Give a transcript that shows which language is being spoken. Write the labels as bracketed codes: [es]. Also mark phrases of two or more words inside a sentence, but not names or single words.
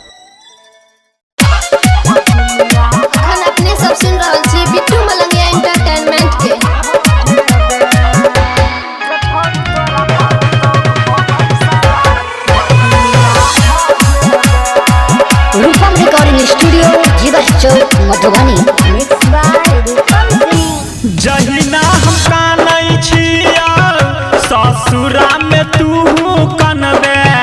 [mai] अपने सब सुन रहल छी बिट्टू मलंगिया एंटरटेनमेंट के। रूपम रिकॉर्डिंग स्टूडियो जीवा चौक मधुबनी। जहिना हम कानै छिया ससुरा में तू कनबे,